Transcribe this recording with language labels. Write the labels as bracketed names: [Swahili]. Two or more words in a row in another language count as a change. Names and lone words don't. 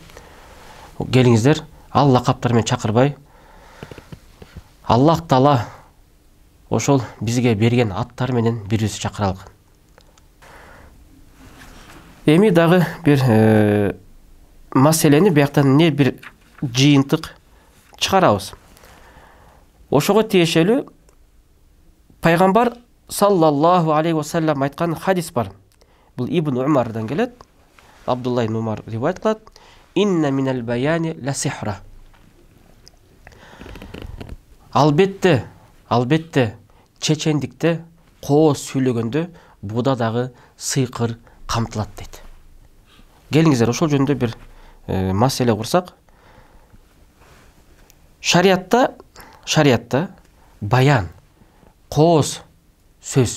[Kyrgyz] Келиңиздер, ал лакаптар менен чакырбай, Аллах Таала ошол бизге берген аттар менен бири-бирибизди чакыралык. Эми дагы бир маселени бияктан не бир жыйынтык чыгарабыз. Ошого тиешелүү пайгамбар [Arabic] صلى الله عليه وسلم [Kyrgyz] айткан хадис бар. Бул Ибн Умардан келет. Абдулла ибн Умар риваят кылат. [Arabic] إن من البيان لسحرا. [Kyrgyz] Албетте чечендикте, кооз сүйлөгөндө буда дагы сыйкыр камтылат дейт. Келиңиздер, ошол жөнүндө бир маселе курсак. Шариятта баян, кооз сөз.